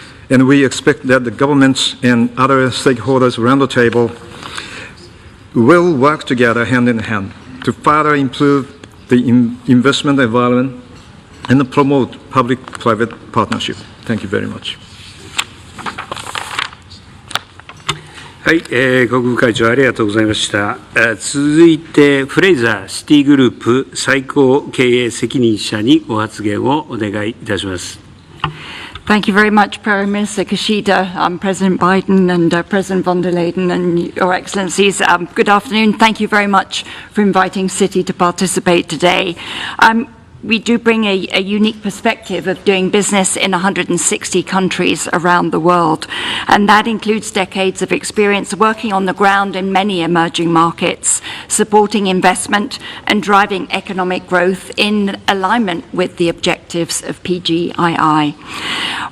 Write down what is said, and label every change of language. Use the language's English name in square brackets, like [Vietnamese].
[English] And we expect that the governments and other stakeholders around the table will work together hand in hand to further improve the investment environment and promote public-private partnership. Thank you very much. [Japanese] はい、国分会長ありがとうございました。続いてフレイザーシティグループ最高経営責任者にご発言をお願いいたします。 [English] Thank you very much, Prime Minister Kishida, President Biden, and President von der Leyen, and Your Excellencies. Good afternoon. Thank you very much for inviting Citi to participate today. We do bring a unique perspective of doing business in 160 countries around the world, and that includes decades of experience working on the ground in many emerging markets, supporting investment and driving economic growth in alignment with the objectives of PGII.